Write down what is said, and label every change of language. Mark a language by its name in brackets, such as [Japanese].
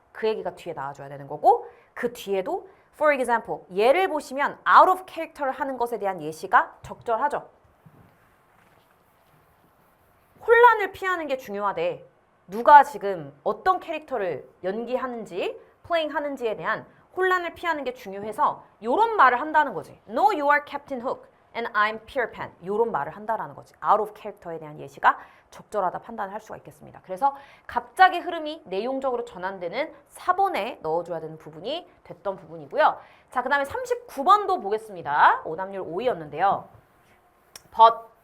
[Korean] 그 얘기가 뒤에 나와줘야 되는 거고 그 뒤에도 [English] for example [Korean] 예를 보시면 out of character를 하는 것에 대한 예시가 적절하죠. 혼란을 피하는 게 중요하대. 누가 지금 어떤 캐릭터를 연기하는지 플레잉 하는지에 대한 혼란을 피하는 게 중요해서 요런 말을 한다는 거지. [English] No, you are Captain Hook and I'm Peter Pan. [Korean] 요런 말을 한다라는 거지. out of character에 대한 예시가 적절하다 판단할 수가 있겠습니다. 그래서 갑자기 흐름이 내용적으로 전환되는 4번에 넣어줘야 되는 부분이 됐던 부분이고요. 자, 그 다음에 39번도 보겠습니다. 오답률 5위였는데요. But